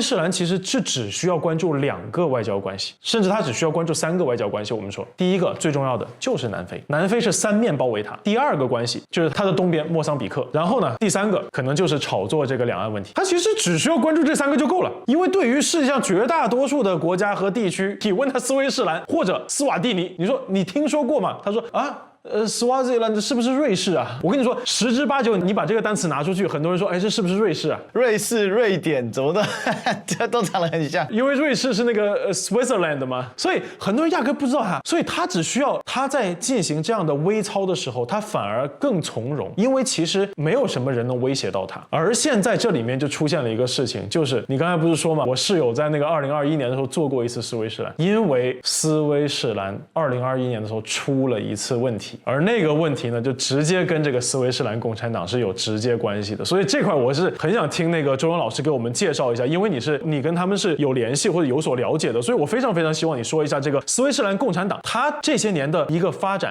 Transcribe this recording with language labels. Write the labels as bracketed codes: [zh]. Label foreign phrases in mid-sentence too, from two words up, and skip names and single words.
[zh] 士蘭其實是只需要關注2個外交關係，甚至它只需要關注3個外交關係。我們說，第一個最重要的就是南非，南非是3面包圍它；第2個關係就是它的東邊莫桑比克，然後呢，第3個可能就是炒作這個兩岸問題。它其實只需要關注這3個就夠了，因為對於世界上絕大多數的國家和地區，你問他斯威士蘭或者斯瓦蒂尼，你說你聽說過嗎？他說啊。Swaziland 是不是瑞士啊？我跟你說，10之8九，你把這個單詞拿出去，很多人說，哎，這是不是瑞士啊？瑞士、瑞典怎麼的，這都長得很像。因為瑞士是那個Switzerland 嘛，所以很多人壓根不知道它。所以他只需要他在進行這樣的微操的時候，他反而更從容，因為其實沒有什麼人能威脅到他。而現在這裡面就出現了一個事情，就是你剛才不是說嘛，我室友在那個2021 年的時候做過一次斯威士蘭，因為斯威士蘭2021年的時候出了一次問題。而那個問題呢，就直接跟這個斯威士蘭共產黨是有直接關係的，所以這塊我是很想聽那個周勇老師給我們介紹一下，因為你跟他們是有聯繫或者有所了解的，所以我非常非常希望你說一下這個斯威士蘭共產黨它這些年的一個發展。